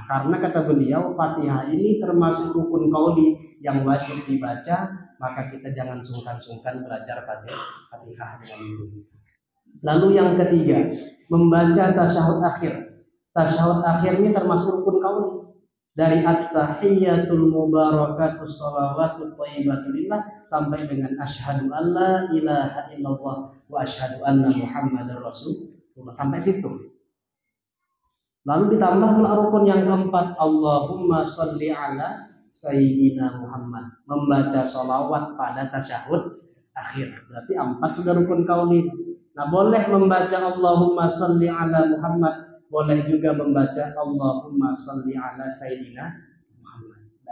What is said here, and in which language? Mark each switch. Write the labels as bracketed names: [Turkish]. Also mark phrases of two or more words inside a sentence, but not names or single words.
[Indonesian] Karena kata beliau, Fatihah ini termasuk rukun qauli yang wajib dibaca, maka kita jangan sungkan-sungkan belajar Fatihah dengan dulu. Lalu yang ketiga, membaca tasyahud akhir. Tasyahud akhir ini termasuk rukun qauli. Dari [Arabic] التحيات المباركات الصلوات الطيبات لله [Indonesian] sampai dengan [Arabic] أشهد أن لا إله إلا الله وأشهد أن محمدا رسول الله, [Indonesian] sampai situ. Lalu ditambah pula rukun yang keempat, [Arabic] اللهم صل على سيدنا محمد, [Indonesian] membaca sholawat pada tasyahud akhir. Berarti 4 sudah rukun qauli. Nah, boleh membaca [Arabic] اللهم صل على محمد, [Indonesian] boleh juga membaca [Arabic] اللهم صل على سيدنا محمد.